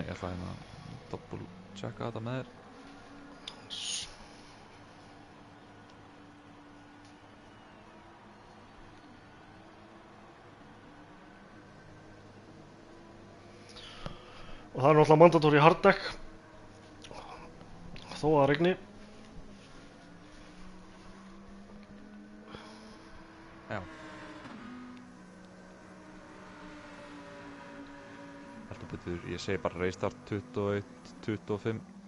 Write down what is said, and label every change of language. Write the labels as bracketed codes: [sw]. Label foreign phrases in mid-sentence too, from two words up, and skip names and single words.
[is] Ég ætla hérna að [en] double checka [is] þetta með þér. Og það er náttúrulega [en] mandatory hard deck. [is] Þó að það rigni. Já. Heldur betur, ég segi bara restart 21, 25.